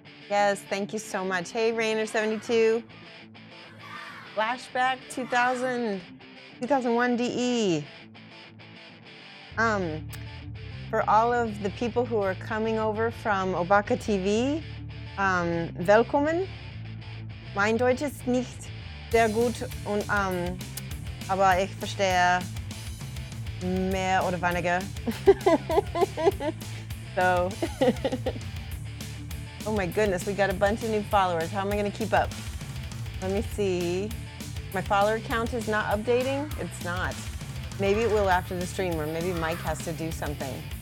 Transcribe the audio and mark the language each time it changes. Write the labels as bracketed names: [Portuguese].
[English] Yes, thank you so much. Hey, Rainer72. Flashback 2001 DE. For all of the people who are coming over from Obaka TV, [German] willkommen. Mein Deutsch ist nicht sehr gut, und, aber ich verstehe mehr oder weniger. [English] So, oh my goodness, we got a bunch of new followers. How am I gonna keep up? Let me see. My follower count is not updating? It's not. Maybe it will after the stream, or maybe Mike has to do something.